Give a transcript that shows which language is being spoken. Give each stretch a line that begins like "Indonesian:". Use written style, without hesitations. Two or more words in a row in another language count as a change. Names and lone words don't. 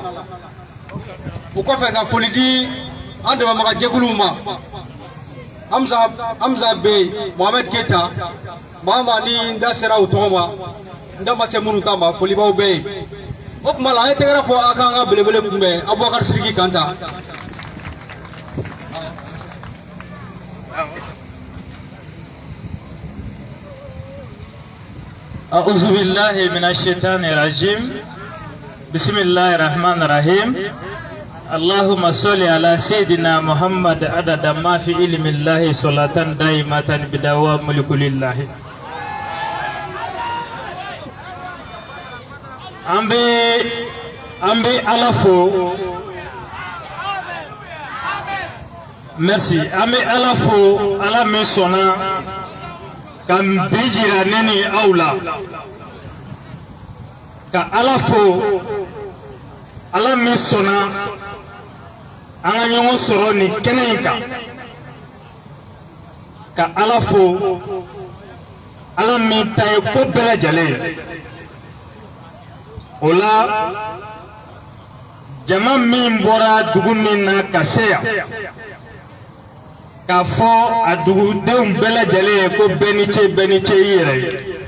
Bambara: O kɔfɛ ka foli di an dɛmɛbaga jɛkuluw ma Hamza Bey Mohamed Keita Mahama ni n da sera o tɔgɔ ma n da ma se minnu ta ma foli b'aw bɛɛ ye o tuma la an ye tɛgɛrɛ fɔ a k'an ka belebele kunbɛn Abubakar Sidiki Kanta.
Arabic: أعوذ بالله من الشيطان الرجيم بسم الله الرحمن الرحيم اللهم صل على سيدنا محمد عدد ما في علم الله صلاة دائمة بدوام ملك لله.
Bambara: Ambe alafo merci ambe alafo ala min sɔnna kan bijira neni aula ka ala fo ala min sɔnna an ka ɲɔgɔn sɔrɔ nin kɛnɛ in kan ka ala fo ala min ta ye ko bɛɛ lajɛlen o la jama min bɔra dugu min na ka se yan k'a fɔ a dugudenw bɛɛ lajɛlen ye ko bɛɛ ni ce i yɛrɛ ye